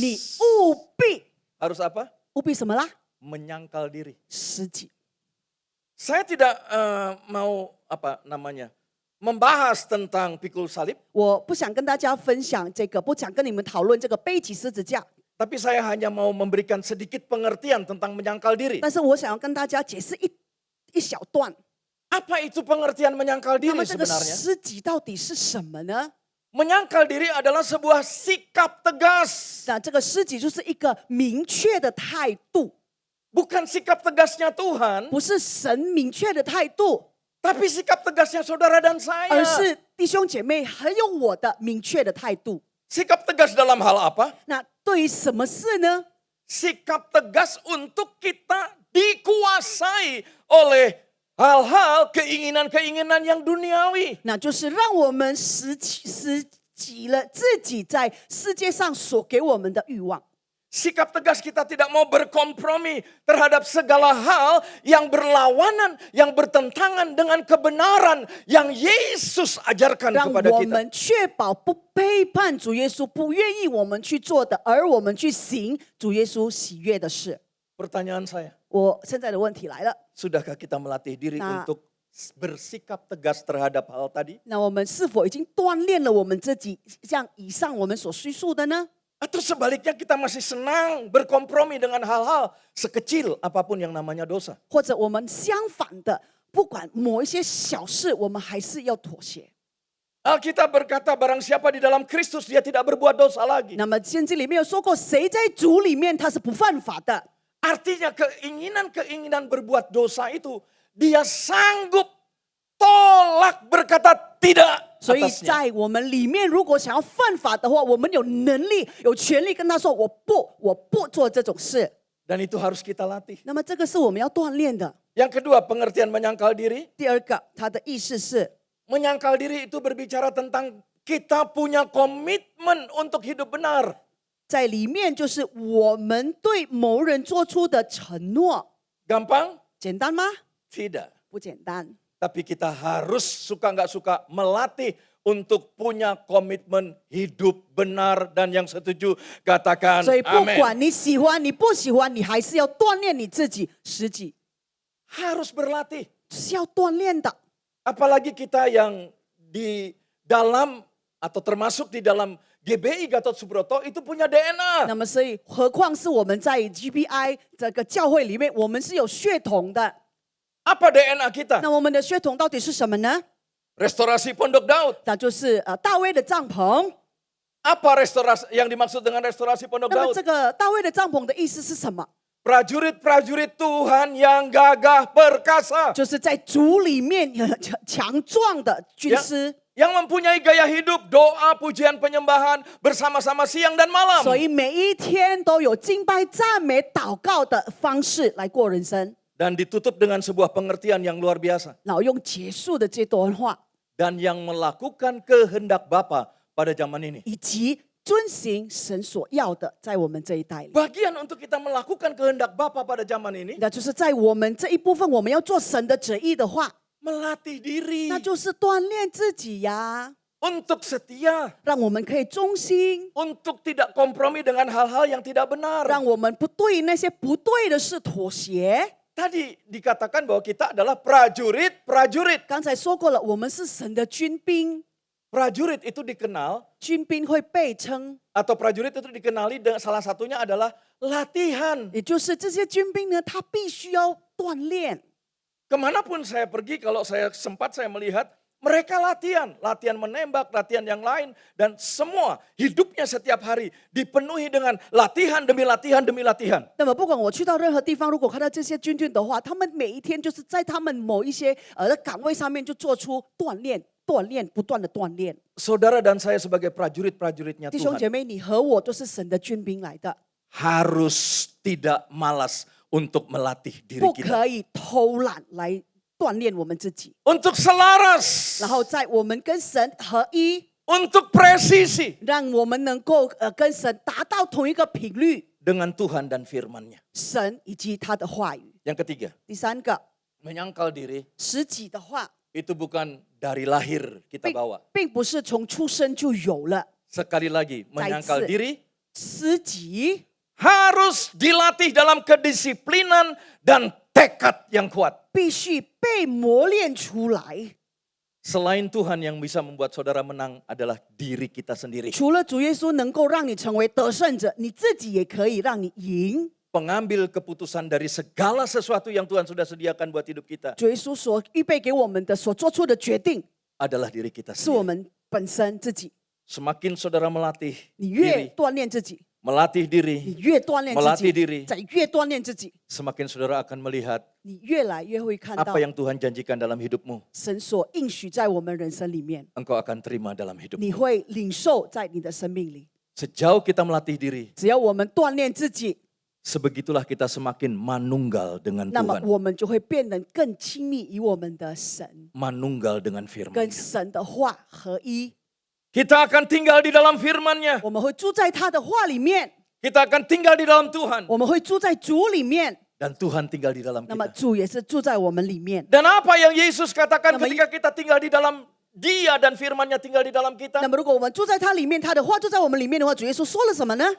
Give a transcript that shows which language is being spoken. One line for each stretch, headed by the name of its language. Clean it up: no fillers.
Chinese: 你务必
Indonesian: Harus apa?
Chinese: 务必什么啦？
Indonesian: Menyangkal diri.
Chinese: 舍己。
Indonesian: Saya tidak mau membahas tentang pikul salib,
Chinese: 我不想跟大家分享这个，不想跟你们讨论这个背起十字架，
Indonesian: tapi saya hanya mau memberikan sedikit pengertian tentang menyangkal diri.
Chinese: 但是我想要跟大家解释一小段。
Indonesian: Apa itu pengertian menyangkal diri
Chinese: 么这个
Indonesian: sebenarnya?
Chinese: 舍己到底是什么呢？
Indonesian: Menyangkal diri adalah sebuah sikap tegas.
Chinese: 那这个舍己就是一个明确的态度，
Indonesian: Bukan sikap tegasnya Tuhan,
Chinese: 不是神明确的态度，
Indonesian: tapi sikap tegasnya saudara dan
Chinese: 而是弟兄姐妹还有我的明确的态度。
Indonesian: Sikap tegas dalam hal apa?
Chinese: 那对于什么事呢？
Indonesian: Sikap tegas untuk kita dikuasai oleh hal-hal keinginan-keinginan yang duniawi.
Chinese: 那就是让我们拾起了自己在世界上所给我们的欲望。
Indonesian: Sikap tegas kita tidak mau berkompromi terhadap segala hal yang berlawanan, yang bertentangan dengan kebenaran yang Yesus ajarkan
Chinese: 让
Indonesian: kepada
Chinese: 我
Indonesian: kita.
Chinese: 们确保不背叛主耶稣，不愿意我们去做的，而我们去行主耶稣喜悦的事。
Indonesian: Pertanyaan saya,
Chinese: 我现在的问题来了，
Indonesian: sudahkah kita melatih diri Nah. untuk bersikap tegas terhadap hal tadi?
Chinese: 那我们是否已经锻炼了我们自己，像以上我们所叙述的呢？
Indonesian: Atau sebaliknya kita masih senang berkompromi dengan hal-hal sekecil apapun yang namanya dosa?
Chinese: 或者我们相反的，不管某一些小事，我们还是要妥协？
Indonesian: Alkitab berkata barang siapa di dalam Kristus dia tidak berbuat dosa lagi.
Chinese: 那么圣经里面有说过，谁在主里面他是不犯法的。
Indonesian: Artinya keinginan-keinginan berbuat dosa itu dia sanggup tolak berkata tidak.
Chinese: 所以
Indonesian: atasnya.
Chinese: 在我们里面，如果想要犯法的话，我们有能力、有权利跟他说：“我不做这种事。
Indonesian: Dan itu harus kita latih. ”
Chinese: 那么这个是我们要锻炼的。
Indonesian: Yang kedua, pengertian menyangkal diri.
Chinese: 第二个，它的意思是
Indonesian: Menyangkal diri itu berbicara tentang kita punya komitmen untuk hidup benar.
Chinese: 在里面就是我们对某人做出的承诺。
Indonesian: Gampang?
Chinese: 简单吗？
Indonesian: Tidak.
Chinese: 不简单。
Indonesian: Tapi kita harus suka nggak suka melatih untuk punya komitmen hidup benar. Dan yang setuju katakan
Chinese: 所以不
Indonesian: amin.
Chinese: 管你喜欢你不喜欢，你还是要锻炼你自己，实际
Indonesian: Harus berlatih.
Chinese: 是要锻炼的。
Indonesian: Apalagi kita yang di dalam atau termasuk di dalam GBI Gatot Subroto itu punya DNA.
Chinese: 那么所以，何况是我们在 GBI 这个教会里面，我们是有血统的。
Indonesian: Apa DNA kita?
Chinese: 那我们的血统到底是什么呢？
Indonesian: Restorasi Pondok Daud.
Chinese: 那就是大卫的帐篷。
Indonesian: Apa restorasi yang dimaksud dengan restorasi Pondok
Chinese: 那么
Indonesian: Daud?
Chinese: 这个大卫的帐篷的意思是什么？
Indonesian: Prajurit-prajurit Tuhan yang gagah perkasa.
Chinese: 就是在主里面强壮的军师。
Indonesian: Yang mempunyai gaya hidup, doa, pujian, penyembahan bersama-sama siang dan malam.
Chinese: 所以每一天都有敬拜、赞美、祷告的方式来过人生，
Indonesian: Dan ditutup dengan sebuah pengertian yang luar biasa.
Chinese: 然后用结束的这段话，
Indonesian: Dan yang melakukan kehendak Bapa pada zaman ini.
Chinese: 以及遵行神所要的，在我们这一代里，
Indonesian: Bagian untuk kita melakukan kehendak Bapa pada zaman ini.
Chinese: 那就是在我们这一部分，我们要做神的旨意的话，
Indonesian: Melatih diri
Chinese: 那就是锻炼自己呀，
Indonesian: untuk setia.
Chinese: 让我们可以忠心，
Indonesian: Untuk tidak kompromi dengan hal-hal yang tidak benar.
Chinese: 让我们不对那些不对的事妥协。
Indonesian: Tadi dikatakan bahwa kita adalah prajurit-prajurit.
Chinese: 刚才说过了，我们是神的军兵，
Indonesian: Prajurit itu dikenal
Chinese: 军兵会被称，
Indonesian: atau prajurit itu dikenali dengan salah satunya adalah latihan.
Chinese: 也就是这些军兵呢，他必须要锻炼。
Indonesian: Kemanapun saya pergi, kalau saya sempat saya melihat mereka latihan menembak, latihan yang lain, dan semua hidupnya setiap hari dipenuhi dengan latihan demi latihan demi latihan.
Chinese: 那么不管我去到任何地方，如果看到这些军队的话，他们每一天就是在他们某一些岗位上面就做出锻炼，不断的锻炼。
Indonesian: Saudara dan saya sebagai prajurit-prajuritnya
Chinese: 弟兄
Indonesian: Tuhan
Chinese: 姐妹，你和我都是神的军兵来的，
Indonesian: harus tidak malas untuk melatih diri
Chinese: 不
Indonesian: kita.
Chinese: 可以偷懒来锻炼我们自己，
Indonesian: Untuk selaras,
Chinese: 然后在我们跟神合一，
Indonesian: untuk presisi
Chinese: 让我们能够跟神达到同一个频率，
Indonesian: dengan Tuhan dan firman-Nya.
Chinese: 神以及他的话语。
Indonesian: Yang ketiga,
Chinese: 第三个，
Indonesian: menyangkal diri
Chinese: 实己的话，
Indonesian: itu bukan dari lahir kita
Chinese: 并
Indonesian: bawa.
Chinese: 并不是从出生就有了，
Indonesian: Sekali lagi, menyangkal Zaitse. diri
Chinese: 实己
Indonesian: harus dilatih dalam kedisiplinan dan tekad yang kuat.
Chinese: 必须被磨练出来。
Indonesian: Selain Tuhan yang bisa membuat saudara menang adalah diri kita sendiri.
Chinese: 除了主耶稣能够让你成为得胜者，你自己也可以让你赢。
Indonesian: Pengambil keputusan dari segala sesuatu yang Tuhan sudah sediakan buat hidup kita
Chinese: 主耶稣所预备给我们的、所做出的决定，
Indonesian: adalah diri kita
Chinese: 是我
Indonesian: sendiri.
Chinese: 们本身自己。
Indonesian: Semakin saudara melatih
Chinese: 你越
Indonesian: diri,
Chinese: 锻炼自己，
Indonesian: melatih
Chinese: 你
Indonesian: diri,
Chinese: 越锻炼自
Indonesian: melatih
Chinese: 己，
Indonesian: diri,
Chinese: 再越锻炼自己，
Indonesian: semakin saudara akan melihat
Chinese: 你越来越会看到
Indonesian: apa yang Tuhan janjikan dalam hidupmu.
Chinese: 神所应许在我们人生里面，
Indonesian: Engkau akan terima dalam
Chinese: 你
Indonesian: hidupmu.
Chinese: 会领受在你的生命里。
Indonesian: Sejauh kita melatih diri,
Chinese: 只要我们锻炼自己，
Indonesian: sebegitulah kita semakin manunggal dengan
Chinese: 那么
Indonesian: Tuhan.
Chinese: 我们就会变得更亲密与我们的神，
Indonesian: Manunggal dengan
Chinese: 跟
Indonesian: firman.
Chinese: 神的话合一。
Indonesian: Kita akan tinggal di dalam firman-Nya.
Chinese: 我们会住在他的话里面，
Indonesian: Kita akan tinggal di dalam Tuhan.
Chinese: 我们会住在主里面，
Indonesian: Dan Tuhan tinggal di dalam
Chinese: 那么
Indonesian: kita.
Chinese: 主也是住在我们里面。
Indonesian: Dan apa yang Yesus katakan Nama- ketika kita tinggal di dalam Dia dan firman-Nya tinggal di dalam kita?
Chinese: 么如果我们住在他里面，他的话住在我们里面的话，主耶稣说了什么呢？